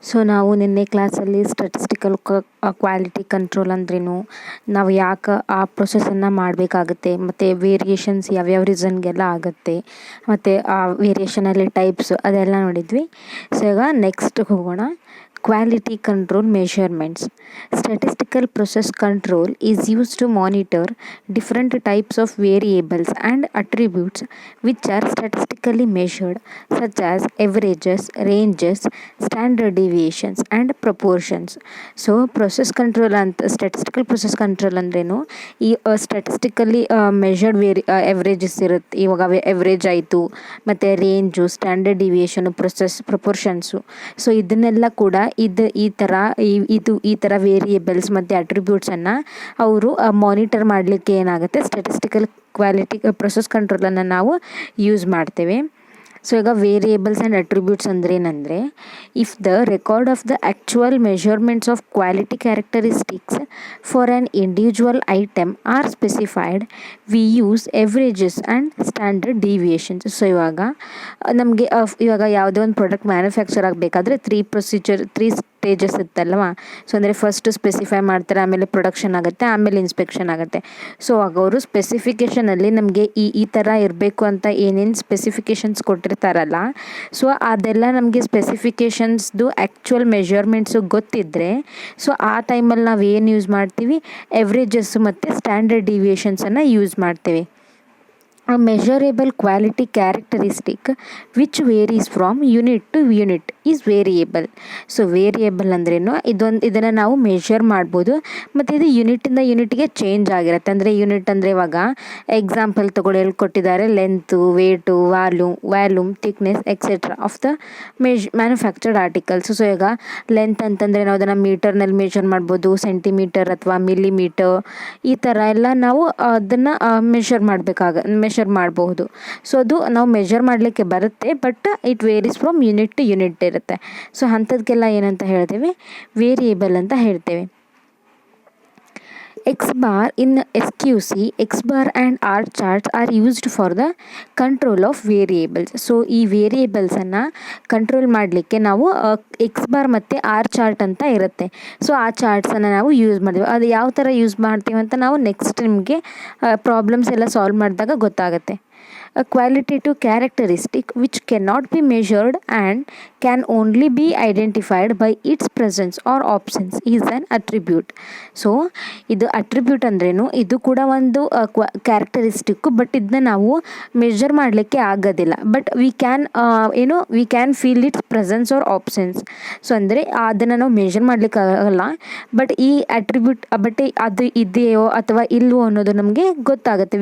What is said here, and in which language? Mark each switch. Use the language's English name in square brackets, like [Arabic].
[Kannada] ನಾವು ನಿನ್ನೆ ಕ್ಲಾಸಲ್ಲಿ ಸ್ಟ್ಯಾಟಿಸ್ಟಿಕಲ್ ಕ್ವಾಲಿಟಿ ಕಂಟ್ರೋಲ್ ಅಂದ್ರೇನು, ನಾವು ಯಾಕೆ ಆ ಪ್ರೊಸೆಸನ್ನು ಮಾಡಬೇಕಾಗುತ್ತೆ, ಮತ್ತು ವೇರಿಯೇಷನ್ಸ್ ಯಾವ್ಯಾವ ರೀಸನ್ಗೆಲ್ಲ ಆಗುತ್ತೆ, ಮತ್ತು ಆ ವೇರಿಯೇಷನಲ್ಲಿ ಟೈಪ್ಸ್ ಅದೆಲ್ಲ ನೋಡಿದ್ವಿ. ಈಗ ನೆಕ್ಸ್ಟ್ ಹೋಗೋಣ. [English] Quality control measurements. Statistical process control is used to monitor different types of variables and attributes which are statistically measured, such as averages, ranges, standard deviations, and proportions. So, process control and statistical process control [Kannada] ಅಂದ್ರೇನು, ಈ statistically measured ಎವ್ರೇಜಸ್ ಇರುತ್ತೆ. ಇವಾಗ average ಆಯಿತು, ಮತ್ತು range, standard ಡಿವಿಯೇಷನು, ಪ್ರೊಪೋರ್ಷನ್ಸು. So ಇದನ್ನೆಲ್ಲ ಕೂಡ ಈ ಥರ ವೇರಿಯೇಬಲ್ಸ್ ಮತ್ತು ಅಟ್ರಿಬ್ಯೂಟ್ಸನ್ನು ಅವರು ಮಾನಿಟರ್ ಮಾಡಲಿಕ್ಕೆ ಏನಾಗುತ್ತೆ, ಸ್ಟ್ಯಾಟಿಸ್ಟಿಕಲ್ ಕ್ವಾಲಿಟಿ ಪ್ರೊಸೆಸ್ ಕಂಟ್ರೋಲನ್ನು ನಾವು ಯೂಸ್ ಮಾಡ್ತೇವೆ. ಸೊ ಈಗ [English] variables and attributes [Kannada] ಅಂದ್ರೇನೆಂದರೆ, [English] If the record of the actual measurements of quality characteristics for an individual item are specified, we use averages and standard deviations. [Kannada] So ನಮಗೆ ಇವಾಗ ಯಾವುದೇ ಒಂದು product manufacture ಆಗಬೇಕಾದ್ರೆ three stages ಇತ್ತಲ್ವ. So ಅಂದರೆ first specify ಮಾಡ್ತಾರೆ, ಆಮೇಲೆ production ಆಗುತ್ತೆ, ಆಮೇಲೆ ಇನ್ಸ್ಪೆಕ್ಷನ್ ಆಗುತ್ತೆ. ಸೊ ಆಗ ಅವರು ಸ್ಪೆಸಿಫಿಕೇಷನಲ್ಲಿ ನಮಗೆ ಈ ಥರ ಇರಬೇಕು ಅಂತ ಏನೇನು ಸ್ಪೆಸಿಫಿಕೇಷನ್ಸ್ ಕೊಟ್ಟಿರ್ತಾರಲ್ಲ, ಸೊ ಅದೆಲ್ಲ ನಮಗೆ ಸ್ಪೆಸಿಫಿಕೇಷನ್ಸ್ದು ಆ್ಯಕ್ಚುಯಲ್ ಮೆಷರ್ಮೆಂಟ್ಸು ಗೊತ್ತಿದ್ದರೆ, ಸೊ ಆ ಟೈಮಲ್ಲಿ ನಾವು ಏನು ಯೂಸ್ ಮಾಡ್ತೀವಿ, ಎವ್ರೇಜಸ್ಸು ಮತ್ತು ಸ್ಟ್ಯಾಂಡರ್ಡ್ ಡಿವಿಯೇಷನ್ಸನ್ನು ಯೂಸ್ ಮಾಡ್ತೇವೆ. [English] A measurable quality characteristic which varies from unit to unit is variable. [Kannada] So variable ಅಂದ್ರೇನು, ಇದನ್ನು ನಾವು ಮೆಷರ್ ಮಾಡ್ಬೋದು, ಮತ್ತು ಇದು ಯೂನಿಟಿಂದ ಯೂನಿಟ್ಗೆ ಚೇಂಜ್ ಆಗಿರುತ್ತೆ. ಅಂದರೆ ಯೂನಿಟ್ ಅಂದರೆ ಇವಾಗ ಎಕ್ಸಾಂಪಲ್ ತೊಗೊಳ್ಳಿ, ಕೊಟ್ಟಿದ್ದಾರೆ length, weight, volume, thickness etcetera [English] Of the manufactured articles. [Kannada] So ಈಗ ಲೆಂತ್ ಅಂತಂದರೆ ನಾವು ಅದನ್ನು ಮೀಟರ್ನಲ್ಲಿ ಮೆಷರ್ ಮಾಡ್ಬೋದು, ಸೆಂಟಿಮೀಟರ್ ಅಥವಾ ಮಿಲಿಮೀಟರ್, ಈ ಥರ ಎಲ್ಲ ನಾವು ಅದನ್ನು ಮೆಷರ್ ಮಾಡಬಹುದು. ಸೊ ಅದು ನಾವು ಮೆಷರ್ ಮಾಡಲಿಕ್ಕೆ ಬರುತ್ತೆ, [English] but it varies from unit to unit [Kannada] ಇರುತ್ತೆ. ಸೊ ಅಂಥದ್ಕೆಲ್ಲ ಏನಂತ ಹೇಳ್ತೇವೆ, ವೇರಿಯೇಬಲ್ ಅಂತ ಹೇಳ್ತೇವೆ. [English] X bar in SQC, X bar and R charts are used for the control of variables. [Kannada] So ಈ ವೇರಿಯೇಬಲ್ಸನ್ನು ಕಂಟ್ರೋಲ್ ಮಾಡಲಿಕ್ಕೆ ನಾವು ಎಕ್ಸ್ ಬಾರ್ ಮತ್ತು ಆರ್ ಚಾರ್ಟ್ ಅಂತ ಇರುತ್ತೆ. ಸೊ ಆ ಚಾರ್ಟ್ಸನ್ನು ನಾವು ಯೂಸ್ ಮಾಡ್ತೀವಿ. ಅದು ಯಾವ ಥರ ಯೂಸ್ ಮಾಡ್ತೀವಿ ಅಂತ ನಾವು ನೆಕ್ಸ್ಟ್ ನಿಮಗೆ ಪ್ರಾಬ್ಲಮ್ಸ್ ಎಲ್ಲ ಸಾಲ್ವ್ ಮಾಡಿದಾಗ ಗೊತ್ತಾಗುತ್ತೆ. [English] A qualitative characteristic which cannot be measured and can only be identified by its presence or absence is an attribute. [Kannada] So ಇದು ಅಟ್ರಿಬ್ಯೂಟ್ ಅಂದ್ರೇನು, ಇದು ಕೂಡ ಒಂದು ಕ್ಯಾರೆಕ್ಟರಿಸ್ಟಿಕ್ಕು, ಬಟ್ ಇದನ್ನ ನಾವು ಮೆಷರ್ ಮಾಡಲಿಕ್ಕೆ ಆಗೋದಿಲ್ಲ, [English] But we can feel its presence or absence. [Kannada] So ಅಂದರೆ ಅದನ್ನು ನಾವು ಮೆಷರ್ ಮಾಡಲಿಕ್ಕೆ ಆಗಲ್ಲ, ಬಟ್ ಈ ಅಟ್ರಿಬ್ಯೂಟ್ ಅದು ಇದೆಯೋ ಅಥವಾ ಇಲ್ವೋ ಅನ್ನೋದು ನಮಗೆ ಗೊತ್ತಾಗುತ್ತೆ.